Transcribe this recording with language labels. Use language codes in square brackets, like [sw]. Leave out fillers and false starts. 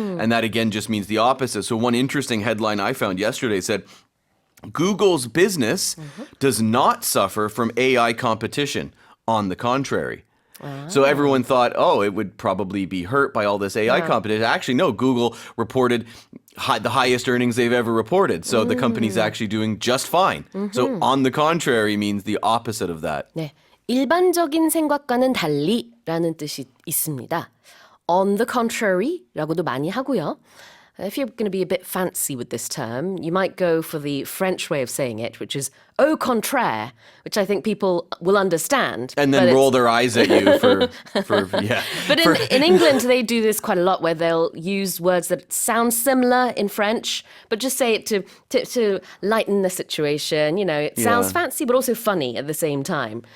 [en] And that again just means the opposite. So one interesting headline I found yesterday said, Google's business does not suffer from AI competition. On the contrary. So everyone thought, oh, it would probably be hurt by all this AI competition. Actually, no, Google reported the highest earnings they've ever reported. So the company's actually doing just fine. So on the contrary means the opposite of that. [ko] 네, 일반적인 생각과는 달리라는 뜻이 있습니다. On the contrary라고도 많이 하고요. [en] If you're going to be a bit fancy with this term, you might go for the French way of saying it, which is au contraire, which I think people will understand. And then roll their eyes at you for yeah. But in England, they do this quite a lot where they'll use words that sound similar in French, but just say it to lighten the situation. You know, it sounds fancy, but also funny at the same time.